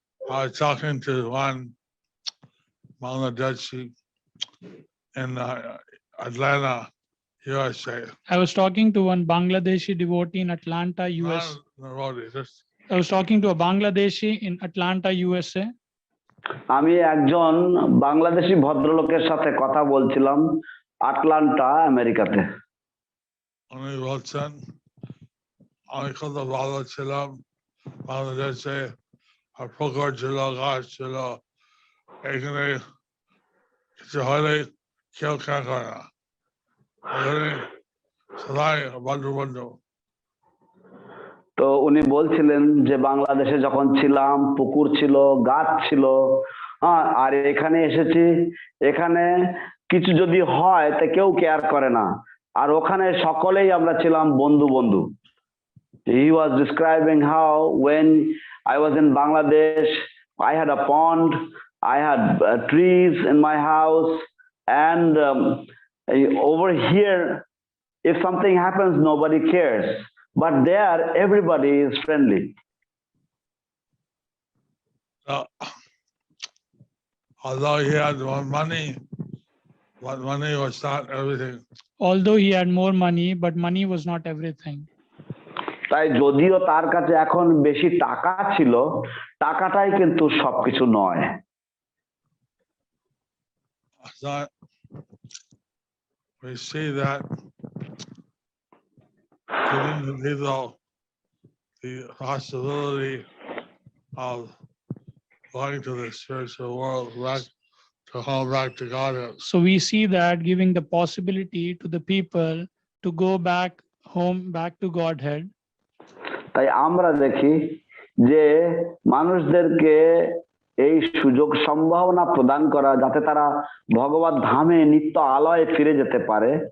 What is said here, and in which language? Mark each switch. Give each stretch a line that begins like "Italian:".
English: I was talking to one Bangladeshi in Atlanta, USA. I was talking to one Bangladeshi devotee in Atlanta, US. I was talking to a Bangladeshi in Atlanta, USA.
Bangla: আমি একজন বাংলাদেশি ভদ্রলোকের সাথে কথা বলছিলাম Atlanta আমেরিকাতে উনি বলছেন আমি কত ভালো ছিলাম বাংলাদেশে আর পুকুর ছিল গাছ ছিল এখানে কিছু হলে কেউ খেয়াল করে না এখানে সবাই বন্ধু বন্ধু তো উনি বলছিলেন যে বাংলাদেশে যখন ছিলাম পুকুর ছিল গাছ ছিল হ্যাঁ আর এখানে এসেছি এখানে কিছু যদি হয় তা কেউ কেয়ার করে না আর ওখানে সকলেই আমরা ছিলাম বন্ধু বন্ধু
English: he was describing how when I was in Bangladesh I had a pond I had trees in my house and over here if something happens nobody cares but there everybody is friendly. Although he had more money, but money was not everything. Although he had more money, but money was not everything.
Bangla: তাই যদিও তার কাছে এখন বেশি টাকা ছিল, টাকাটাই কিন্তু সবকিছু নয়।
English: So we see that giving the people the possibility of going to the spiritual world, back to home, back to Godhead. So we see that giving the possibility to the people to go back home, back to Godhead.
Bangla: তাই আমরা দেখি যে মানুষদেরকে এই সুযোগ সম্ভাবনা প্রদান করা যাতে তারা ভগবত ধামে নিত্য আলয়ে ফিরে যেতে পারে।